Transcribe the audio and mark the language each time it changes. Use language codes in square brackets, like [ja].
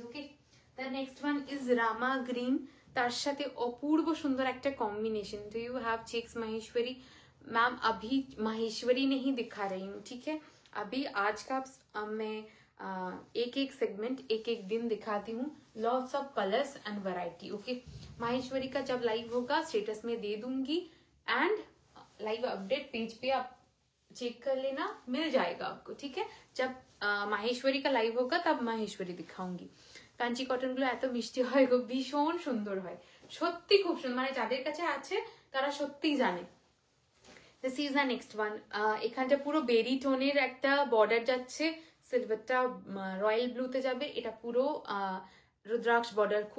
[bn] Okay, [en] the next one is Rama Green, [bn] তার সাথে অপূর্ব সুন্দর একটা কম্বিনেशन। [en] Do you have checks Maheshwari? [hi] Ma'am अभी माहेश्वरी नहीं दिखा रही हूँ, ठीक है। अभी आज का मैं एक एक सेगमेंट एक एक दिन दिखाती हूँ, [en] Lots of colours and variety. [hi] Okay, Maheshwari का जब लाइव होगा स्टेटस में दे दूंगी, एंड लाइव अपडेट पेज पे आप चेक कर लेना, मिल जाएगा आपको, ठीक है। जब माहेश्वरी का लाइव होगा तब माहेश्वरी दिखाऊंगी। [bn] কাঞ্চি কটন গুলো এত মিষ্টি হয় গো, ভীষণ সুন্দর হয়, সত্যি খুব সুন্দর, মানে যাদের কাছে আছে তারা সত্যিই জানে। [en] This is the next one. [bn] এখানটা পুরো বেরি টোনের একটা বর্ডার যাচ্ছে, সিলভারটা রয়্যাল ব্লুতে যাবে, এটা পুরো রুদ্রাক্ষ বর্ডার।